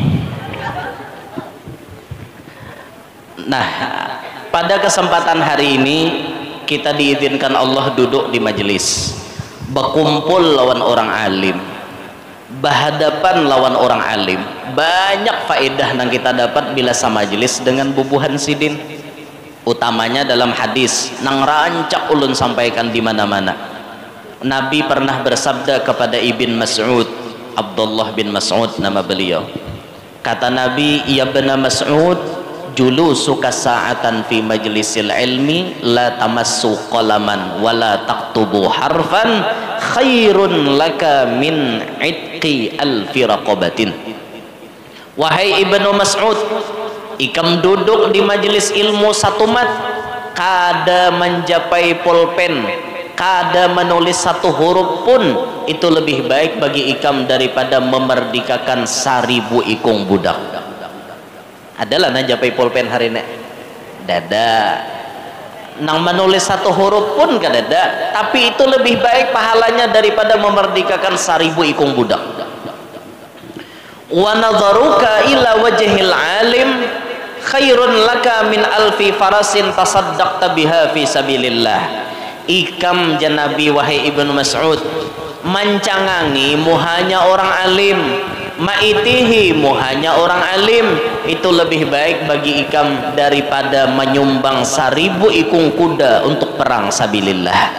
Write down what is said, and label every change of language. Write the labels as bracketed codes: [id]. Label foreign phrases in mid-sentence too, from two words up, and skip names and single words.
[bjn] Nah, pada kesempatan hari ini kita diizinkan Allah duduk di majelis, berkumpul lawan orang alim, berhadapan lawan orang alim. Banyak faedah yang kita dapat bila sama majelis dengan bubuhan sidin. Utamanya dalam hadis nang rancak ulun sampaikan di mana-mana. Nabi pernah bersabda kepada Ibn Mas'ud, Abdullah bin Mas'ud nama beliau. Kata Nabi, [ar] "يا ابن مسعود جلوسك ساعة في مجلس العلم لا تمس قلما ولا تكتب حرفا خير لك من عتق ألف رقبة. [bjn] Wahai Ibnu Mas'ud, ikam duduk di majelis ilmu satu mat, kada menjapai pulpen, kada menulis satu huruf pun, itu lebih baik bagi ikam daripada memerdekakan 1000 ikung budak. Adalah najapai pulpen hari ini dada nang menulis satu huruf pun kadada, tapi itu lebih baik pahalanya daripada memerdekakan 1000 ikung budak. [ar] ونظرك إلى وجه العالم خير لك من ألف فرس تصدقت بها في سبيل الله. [bjn] Ikam janabi wahai Ibnu Mas'ud, mancangangi muhanya orang alim, maitihi muhanya orang alim, itu lebih baik bagi ikam daripada menyumbang 1000 ikung kuda untuk perang sabilillah.